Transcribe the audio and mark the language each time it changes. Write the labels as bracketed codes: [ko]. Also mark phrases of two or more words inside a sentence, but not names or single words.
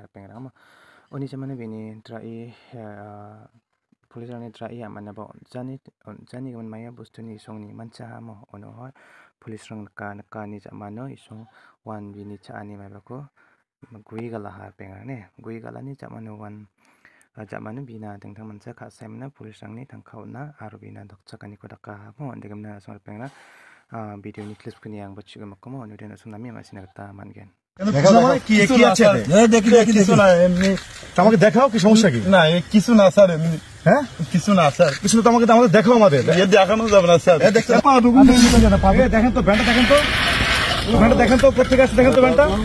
[grt] pengrama oni jamane bini trai pulisani trai amana ba jani gaman maya bustuni songni mancha mo ono ha pulis rang ka ni jamano isong wan bini chani mai ba ko gui gala har pengar ne gui gala ni jamano wan jamanu bina dengtang mansa ka semna pulis rangni tangkauna aro bina dokchakani ko daka mo andegamna asmar pengna video ni clip kuni yang bachi gamakmo nuden asunami masina kata mangen [bn] কি আছে দেখি কিছু না এমনি আমাকে দেখাও কি সমস্যা কি না কিছু না স্যার এমনি হ্যাঁ কিছু না স্যার কিছু তো আমাকে দেখাও আমাদের দেখানো যাবে না স্যার দেখেন তো ব্যান্ডটা দেখেন তো কোথা থেকে আসছে দেখেন তো ব্যান্ডটা